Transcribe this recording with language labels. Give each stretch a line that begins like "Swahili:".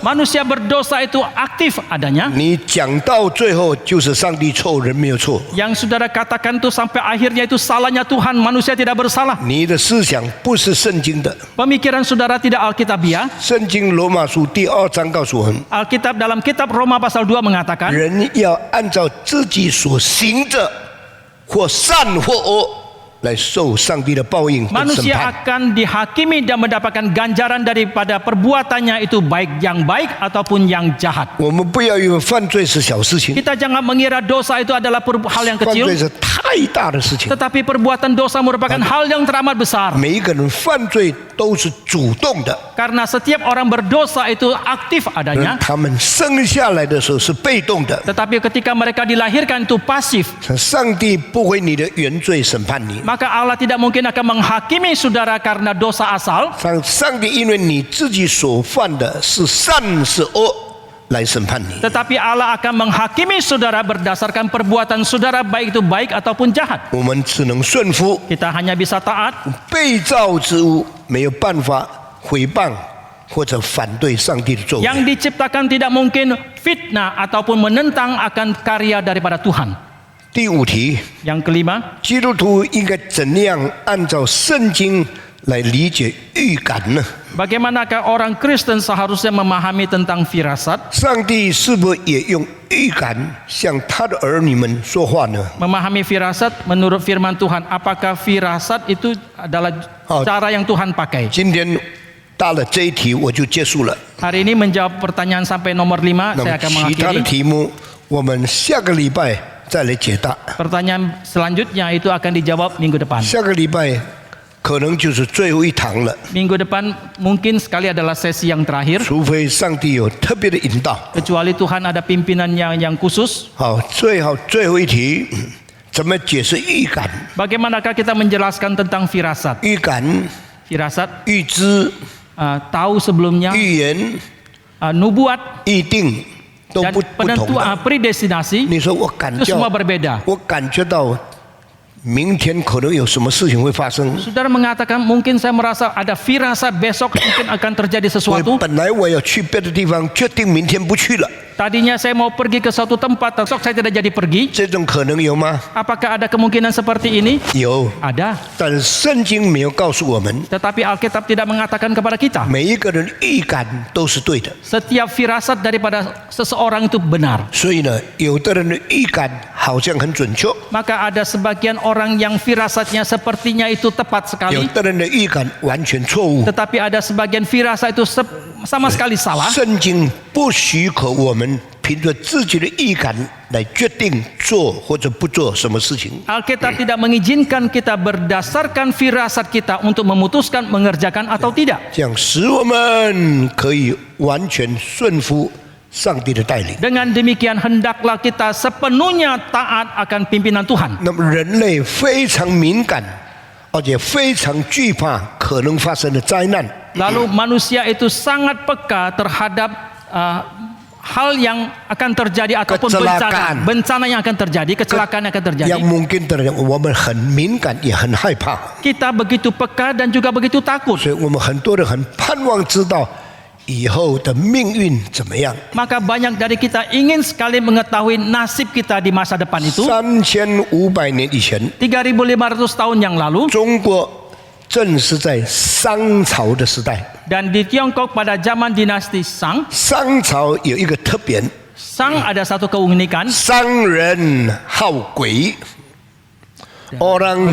Indonesian: manusia berdosa itu aktif adanya.
Chinese: 你讲到最后就是上帝错，人没有错。
Indonesian: Yang saudara katakan itu sampai akhirnya itu salahnya Tuhan, manusia tidak bersalah.
Chinese: 你的思想不是圣经的。
Indonesian: Pemikiran saudara tidak alkitabiah.
Chinese: 圣经罗马书第2章告诉我们，
Indonesian: Alkitab dalam kitab Roma pasal 2 mengatakan
Chinese: 人要按照自己所行的，或善或恶，来受上帝的报应跟审
Indonesian: manusia
Chinese: 判。
Indonesian: akan dihakimi dan mendapatkan ganjaran daripada perbuatannya itu baik yang baik ataupun yang jahat.
Chinese: 我们不要以为犯罪是小事情，
Indonesian: Kita jangan mengira dosa itu adalah hal yang
Chinese: 犯
Indonesian: kecil,
Chinese: 罪是太大的事情。
Indonesian: tetapi perbuatan dosa merupakan hal yang teramat besar.
Chinese: 每一个人犯罪都是主动的，
Indonesian: Karena setiap orang berdosa itu aktif adanya,
Chinese: 他们生下来的时候是被动的。
Indonesian: tetapi ketika mereka dilahirkan itu pasif.
Chinese: 上帝不会你的原罪审判你，
Indonesian: Maka Allah tidak mungkin akan menghakimi saudara karena dosa asal,
Chinese: 上帝因为你自己所犯的是善是恶来审判你。
Indonesian: tetapi Allah akan menghakimi saudara berdasarkan perbuatan saudara baik itu baik ataupun jahat.
Chinese: 我们只能顺服，
Indonesian: Kita hanya bisa taat.
Chinese: 被造之物没有办法毁谤或者反对上帝的作为。
Indonesian: Yang diciptakan tidak mungkin fitnah ataupun menentang akan karya daripada Tuhan.
Chinese: 第5题，
Indonesian: Yang kelima,
Chinese: 基督徒应该怎样按照圣经来理解预感呢？
Indonesian: bagaimanakah orang Kristen seharusnya memahami tentang firasat?
Chinese: 上帝是否也用预感向他的儿女们说话呢？
Indonesian: Memahami firasat menurut firman Tuhan, apakah firasat itu adalah cara yang Tuhan pakai?
Chinese: 今天到了这一题我就结束了。
Indonesian: Hari ini menjawab pertanyaan sampai nomor 5,
Chinese: 那
Indonesian: saya
Chinese: 么
Indonesian: akan
Chinese: 其他的
Indonesian: mengakhiri.
Chinese: 题目我们下个礼拜再来解答。
Indonesian: Pertanyaan selanjutnya itu akan dijawab minggu depan.
Chinese: 下个礼拜可能就是最后一堂了，
Indonesian: Minggu depan mungkin sekali adalah sesi yang terakhir,
Chinese: 除非上帝有特别的引导。
Indonesian: kecuali Tuhan ada pimpinan yang khusus.
Chinese: 好，最后一题，怎么解释预感？
Indonesian: Bagaimanakah kita menjelaskan tentang firasat?
Chinese: 预感、
Indonesian: Firasat,
Chinese: 预知、
Indonesian: tahu sebelumnya,
Chinese: 预言、
Indonesian: nubuat
Chinese: 预定都
Indonesian: dan
Chinese: 不同
Indonesian: penentuan
Chinese: 的。
Indonesian: predestinasi
Chinese: 你说我感
Indonesian: itu
Chinese: 觉，
Indonesian: semua berbeda.
Chinese: 我感觉到明天可能有什么事情会发生。
Indonesian: Saudara mengatakan mungkin saya merasa ada firasat besok mungkin akan terjadi
Chinese: 我
Indonesian: sesuatu.
Chinese: 本来我要去别的地方，决定明天不去了，
Indonesian: Tadinya saya mau pergi ke suatu tempat, besok saya tidak jadi pergi.
Chinese: 这种可能有吗？
Indonesian: Apakah ada kemungkinan seperti ini?
Chinese: 有，
Indonesian: Ada.
Chinese: 但是圣经没有告诉我们，
Indonesian: Tetapi Alkitab tidak mengatakan kepada kita.
Chinese: 每一个人预感都是对的。
Indonesian: Setiap firasat daripada seseorang itu benar.
Chinese: 所以呢，有的人的预感好像很准确，
Indonesian: Maka ada sebagian orang yang firasatnya sepertinya itu tepat
Chinese: 有
Indonesian: sekali.
Chinese: 的人的预感完全错误。
Indonesian: Tetapi ada sebagian firasat itu sama sekali salah.
Chinese: 圣经不许可我们凭着自己的预感来决定做或者不做什么事情。
Indonesian: Alkitab tidak mengizinkan kita berdasarkan firasat kita untuk memutuskan mengerjakan atau tidak.
Chinese: 这样使我们可以完全顺服上帝的带领。
Indonesian: Dengan demikian hendaklah kita sepenuhnya taat akan pimpinan Tuhan.
Chinese: 那么人类非常敏感，而且非常惧怕可能发生的灾难。
Indonesian: Lalu manusia itu sangat peka terhadap hal yang akan terjadi ataupun bencana yang akan terjadi, kecelakaan yang akan terjadi. yang mungkin terjadi，
Chinese: 我们很敏感，也很害怕，
Indonesian: Kita begitu peka dan juga begitu takut.
Chinese: 所以我们很多人很盼望知道以后的命运怎么样。
Indonesian: Maka banyak dari kita ingin sekali mengetahui nasib kita di masa depan itu.
Chinese: 3500年以前，
Indonesian: 3.500 tahun yang lalu.
Chinese: 中国正是在商朝的时代。
Indonesian: Dan di Tiongkok pada zaman dinasti Shang,
Chinese: 商朝有一个特点，
Indonesian: Shang ada satu keunikan.
Chinese: 商人好鬼。
Indonesian: Orang